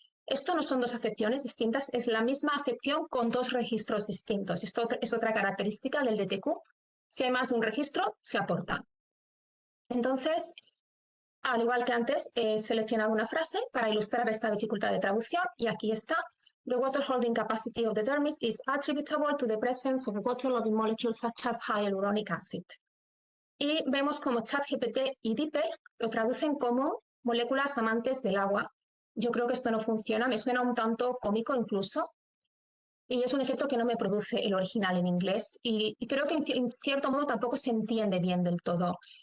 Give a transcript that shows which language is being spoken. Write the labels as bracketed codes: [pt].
[es] Esto no son dos acepciones distintas, es la misma acepción con dos registros distintos. Esto es otra característica del DTQ. Si hay más de un registro, se aporta. Entonces, al igual que antes, he seleccionado una frase para ilustrar esta dificultad de traducción y aquí está. [en] The water holding capacity of the dermis is attributable to the presence of water holding molecules such as hyaluronic acid. [es] Y vemos como ChatGPT y DeepL lo traducen como moléculas amantes del agua. Yo creo que esto no funciona, me suena un tanto cómico incluso, y es un efecto que no me produce el original en inglés, y creo que en cierto modo tampoco se entiende bien del todo.